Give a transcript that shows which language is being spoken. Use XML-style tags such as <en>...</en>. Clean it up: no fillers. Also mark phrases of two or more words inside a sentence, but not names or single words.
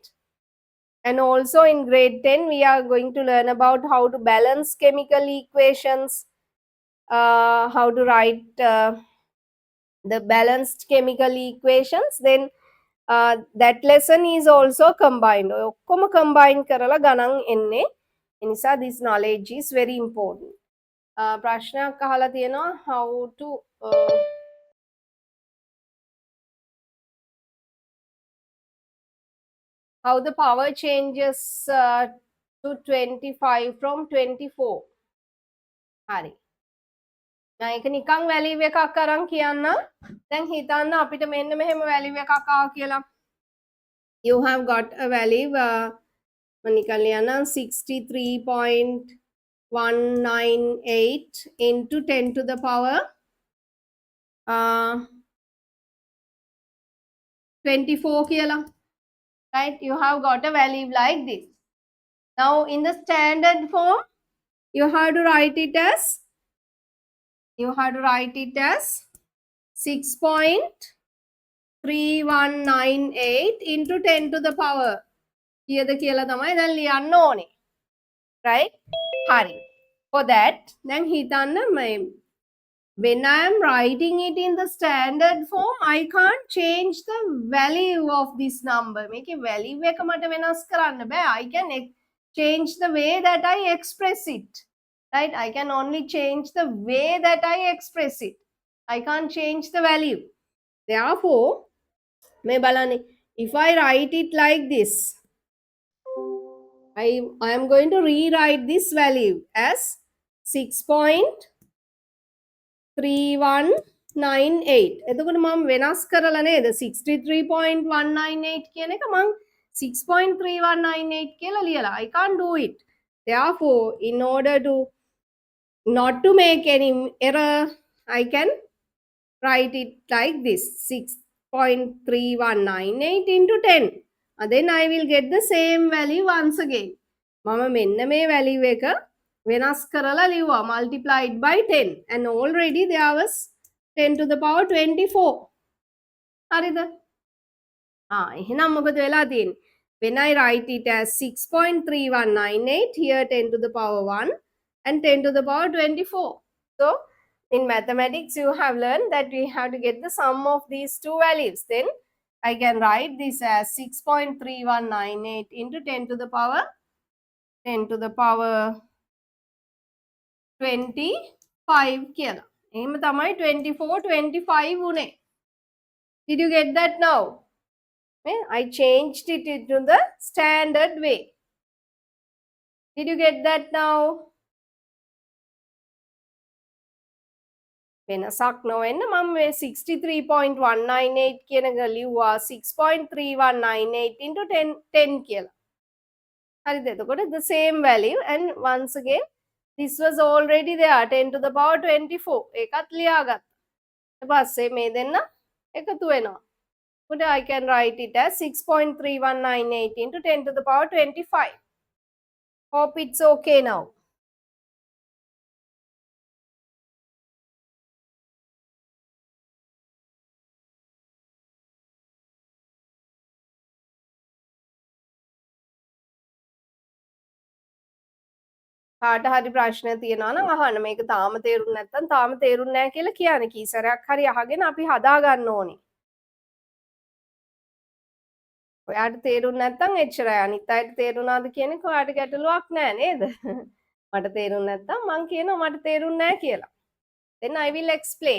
<en>And also in grade 10, we are going to learn about how to balance chemical equations, how to write the balanced chemical equations. Then that lesson is also combined.</en> <si>ඔක්කොම combine කරලා ගණන් එන්නේ. ඒ නිසා</si> <en>this knowledge is very important.</en> <si>ප්‍රශ්නයක් අහලා තියෙනවා</si> <en>how to how the power changes to 25 from 24.</en> <si>හරි. දැන් ඒක නිකන් වැලියු එකක් අරන් කියන්න. දැන් හිතන්න අපිට මෙන්න මෙහෙම වැලියු එකක් ආවා කියලා.</si> <en>You have got a value</en> <si>නිකන් ලියන්න</si> <en>63.198 into 10 to the power 24 කියලා. Right? You have got a value like this. Now in the standard form, you have to write it as 6.3198 into 10 to the power.</en> <si>කීයද කියලා තමයි දැන් ලියන්න ඕනේ. Right? හරි.</si> <en>For that, then හිතන්න when I am writing it in the standard form, I can't change the value of this number.</en> <si>මේකේ value එක මට වෙනස් කරන්න බෑ.</si> <en>I can change the way that I express it. Right? I can only change the way that I express it. I can't change the value. Therefore,</en> <si>මේ බලන්නි,</si> <en>if I write it like this, I am going to rewrite this value as 6.3198.</en> <si>එතකොට මම වෙනස් කරලා නේද 63.198 කියන එක මම 6.3198 කියලා ලියලා.</si> <en>I can't do it. Therefore, in order to not to make any error, I can write it like this 6.3198 into 10. Then I will get the same value once again.</en> <si>මම මෙන්න මේ value එක වෙනස් කරලා ලිව්වා</si> <en>multiplied by 10 and already there was 10 to the power 24.</en> <si>හරිද? එහෙනම් මොකද වෙලා තියෙන්නේ?</si> <en>When I write it as 6.3198, here 10 to the power 1 and 10 to the power 24. So, in mathematics, you have learned that we have to get the sum of these two values. Then, I can write this as 6.3198 into 10 to the power 25 කියලා.</en> <si>එහෙම තමයි 24, 25 උනේ.</si> <en>Did you get that now? I changed it into the standard way. Did you get that now?</en> <si>වෙනසක් නොවෙන්න මම මේ 63.198 කියන එක ලිව්වා 6.3198 into 10 කියලා. හරිද?</si> <en>එතකොට the same value and once again this was already there 10 to the power 24.</en> <si>ඒකත් ලියාගත්තා. ඊට පස්සේ මේ දෙන්න එකතු වෙනවා.</si> <en>But I can write it as 6.3198 into 10 to the power 25. Hope it's okay now.</en> <si>කාට හරි ප්‍රශ්න තියෙනවා නම් අහන්න. මේක තාම තේරුන්නේ නැත්නම් තාම තේරුන්නේ නැහැ කියලා කියන්නේ. කී සැරයක් හරි අහගෙන අපි හදා ගන්න ඕනේ. ඔයාට තේරුන්නේ නැත්නම් එච්චරයි. අනිත් අයට තේරුණාද කියන එක ඔයාට ගැටලුවක් නැහැ නේද? මට තේරුන්නේ නැත්නම් මං කියනවා මට තේරුන්නේ නැහැ කියලා.</si> <en>Then I will explain.</en>